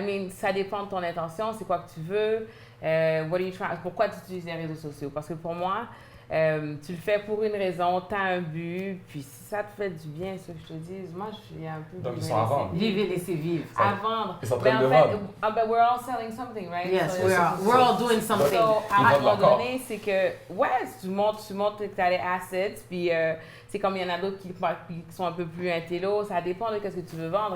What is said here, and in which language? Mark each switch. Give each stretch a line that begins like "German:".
French: Ça dépend de ton intention, c'est quoi que tu veux. Pourquoi tu utilises les réseaux sociaux? Parce que pour moi, tu le fais pour une raison, tu as un but, puis si ça te fait du bien, ce que je te dis, moi je suis un peu... Donc ils sont à vendre. Vivez, laissez vivre. À vendre. Ils sont en train de vendre.
English: We're all selling something, right? Yes, we're all doing something.
French: So, à un moment donné, c'est que, tu montres que tu as les assets, puis c'est comme il y en a d'autres qui sont un peu plus intello, ça dépend de ce que tu veux vendre.